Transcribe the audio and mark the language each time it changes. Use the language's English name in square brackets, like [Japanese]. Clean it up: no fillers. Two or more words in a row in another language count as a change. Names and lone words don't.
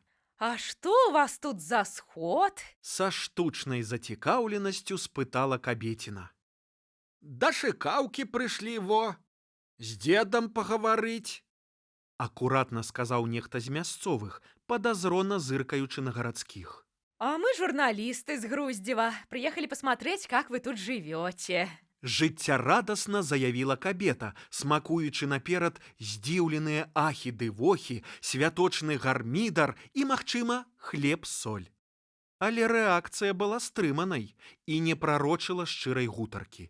[Belarusian] А што у вас тут за сход? Са штучнай зацікаўленасцю спытала кабеціна. Да шыкаўкі прыйшлі, во! З дзедам пагаварыць. Акуратна сказаў нехта з мясцовых, падазрона зыркаючы на гарадскіх. [Russian] А мы журналисты из Груздева. Приехали посмотреть, как вы тут живете. [Belarusian] Жыццярадасна заявіла кабета, смакуючы наперад здзіўленыя ахі-ды-вохі, святочны гармідар і, магчыма, хлеб-соль. Але рэакцыя была стрыманай і не прарочыла шчырай гутаркі.